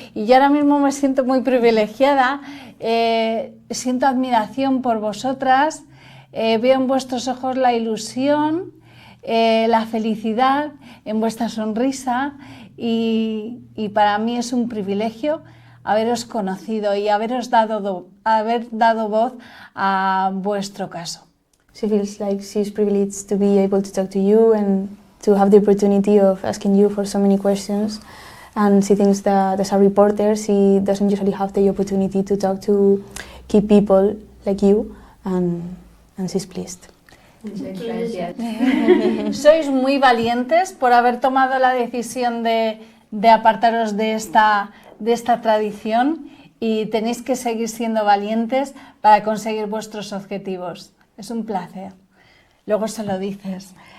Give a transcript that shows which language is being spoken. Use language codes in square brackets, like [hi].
[es] Y yo ahora mismo me siento muy privilegiada, siento admiración por vosotras, veo en vuestros ojos la ilusión, la felicidad, en vuestra sonrisa, y para mí es un privilegio haberos conocido y haber dado voz a vuestro caso. [en] She feels like she's privileged to be able to talk to you and to have the opportunity of asking you for so many questions. And she thinks that as a reporter, she doesn't usually have the opportunity to talk to key people like you, and she's pleased. [es] Sois muy valientes por haber tomado la decisión de apartaros de esta tradición, y tenéis que seguir siendo valientes para conseguir vuestros objetivos. Es un placer. Luego se lo dices.